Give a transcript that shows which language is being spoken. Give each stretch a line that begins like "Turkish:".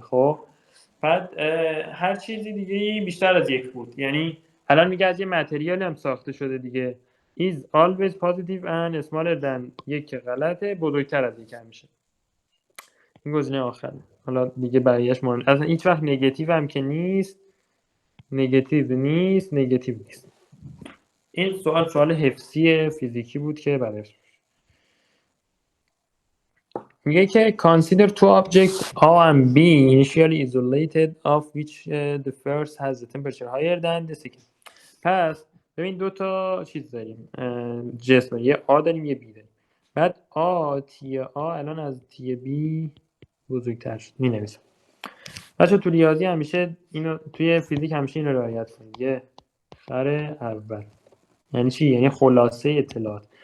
Persian: خب بعد هر چیزی دیگه بیشتر از یک بود، یعنی الان میگه از یه متریال هم ساخته شده دیگه
English: is always positive and smaller than
Persian: یک که غلطه، بزرگتر از یک هم میشه. این گزینه آخره. حالا دیگه بقیه‌اش مهم اصلا هیچ وقت نگاتیو هم که نیست، نگاتیو نیست. این سوال حفظی فیزیکی بود که برش میگه که
English: consider two objects A and B initially isolated of which the first has the temperature higher than the second.
Persian: پس ببین دو تا چیز داریم، جسم، یه A داریم یه B داریم. بعد تی A الان از تی B بزرگتر شد. می نویسم بچه تو ریاضی همیشه اینو، توی فیزیک همیشه اینو رعایت کنید. یه خر اول یعنی چی؟ یعنی خلاصه اطلاعات.